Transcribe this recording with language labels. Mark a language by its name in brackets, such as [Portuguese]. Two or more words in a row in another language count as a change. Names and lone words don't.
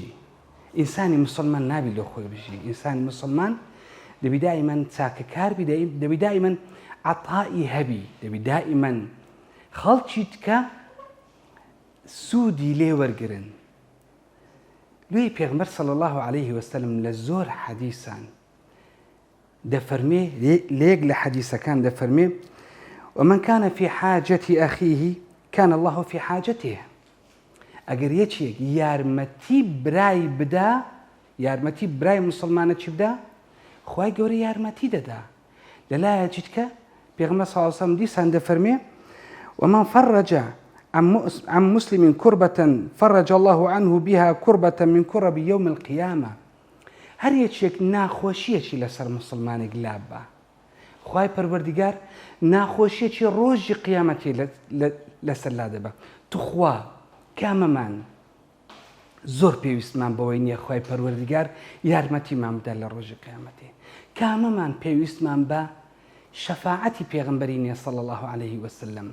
[Central Kurdish] ئینسانی مسلمان نابی لۆ خۆی بژی، ئینسانی مسلمان دەبی دائیمەن چاکە کار بی، دەبی دائیمەن عەتائی هەبی، دەبی دائیمەن خەڵکی تکە سوودی لێ وەرگرن. لێی پێغەمبەر [Arabic] صلی الله عليه وسلم [Central Kurdish] لە زۆر حەدیثان دەفەرمێ، لێک لە حەدیثەکان دەفەرمێ [Arabic] ومن كان في حاجة أخيه كان الله في حاجته. [Central Kurdish] ئەگەر یەکێک یارمەتی برای بدا، یارمەتی برای مسلمانە چی بدا، خوای گەورە یارمەتی دەدا. لەلایەکی تکە پێغەمبەر [Arabic] صلی الله عليه وسلم [Central Kurdish] دیسان دەفەرمێ [Arabic] ومن فرج عن مسلم كربة فرج الله عنه بها كربة من كرب يوم القيامة. [Central Kurdish] هەر یەکێک ناخۆشیەکی لەسەر مسلمانێک لاب بە، خوای پەروەردیگار ناخۆشیەکی ڕۆژی قیامەتی لەسەر لا دەبە. توخوا کامەمان زۆر پێویستمان بەوەی نییە خوای پەروەردیگار یارمەتیمان بدە لە ڕۆژی قیامەتێ، کامەمان پێویستمان بە شەفاعەتی پێغەمبەری نییە [Arabic] صلی الله عليه وسلم.